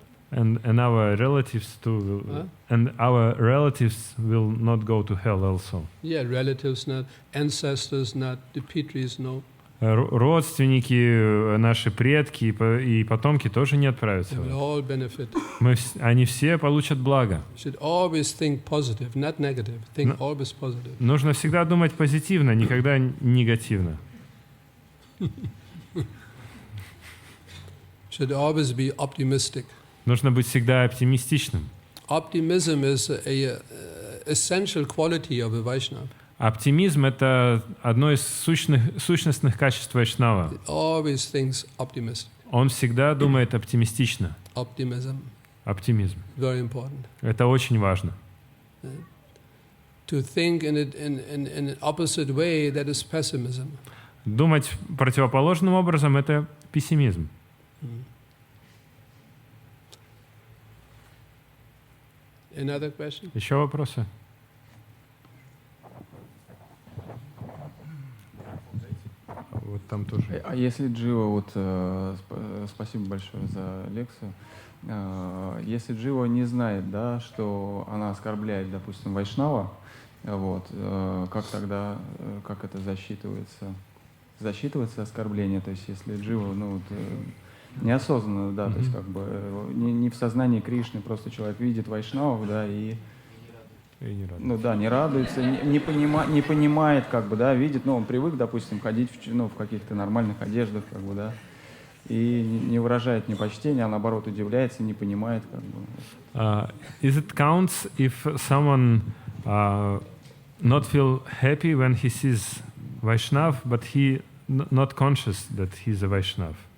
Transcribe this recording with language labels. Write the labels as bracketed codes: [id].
[en] And our relatives too, and our relatives will not go to hell also. Yeah, relatives not, ancestors not, the Pitris no. [ru] Родственники, наши предки и потомки тоже не отправятся. [en] They will all benefit. [ru] Они все получат благо. [en] Should always think positive, not negative. Think always positive. [ru] Нужно всегда думать позитивно, никогда негативно. [en] Should always be optimistic. [ru] Нужно быть всегда оптимистичным. [en] Optimism is a essential quality of a Vaishnava. [ru] Оптимизм — это одно из сущностных качеств вайшнава. [en] He always thinks optimistic. [ru] Он всегда думает оптимистично. [en] Optimism, [ru] Оптимизм. [en] very important. [ru] Это очень важно. [en] To think in an opposite way, that is pessimism. [ru] Думать противоположным образом — это пессимизм. [en] Another question? [ru] Еще вопросы? Вот там тоже. А если Джива, вот спасибо большое за лекцию. Если Джива не знает, да, что она оскорбляет, допустим, вайшнава, вот, как тогда, как это засчитывается? Засчитывается оскорбление, то есть если Джива, ну, вот, неосознанно, да, то есть как бы не в сознании Кришны, просто человек видит вайшнавов, да, и ну да, не радуется, не понимает, как бы, да, видит, ну, он привык, допустим, ходить в каких-то нормальных одеждах, как бы, да, и не выражает ни почтения, а наоборот удивляется, не понимает, как бы. [en] Is it counts if someone not feel happy when he sees Vaishnav, but he not conscious that he's a Vaishnav?